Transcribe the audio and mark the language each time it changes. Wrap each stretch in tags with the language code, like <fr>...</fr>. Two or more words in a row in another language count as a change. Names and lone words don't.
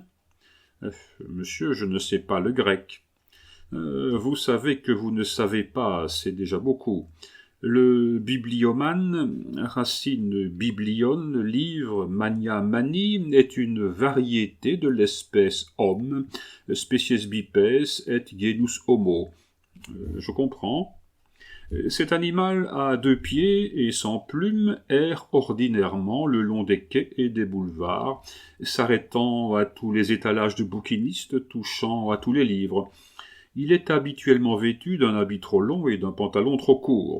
<fr>Monsieur, je ne sais pas le grec. Vous savez que vous ne savez pas, c'est déjà beaucoup. Le bibliomane, racine biblion, livre, mania mani, est une variété de l'espèce homme,</fr> <la>species bipes et genus homo.</la> <fr>Je comprends. Cet animal à 2 pieds et sans plumes erre ordinairement le long des quais et des boulevards, s'arrêtant à tous les étalages de bouquinistes, touchant à tous les livres. Il est habituellement vêtu d'un habit trop long et d'un pantalon trop court.</fr>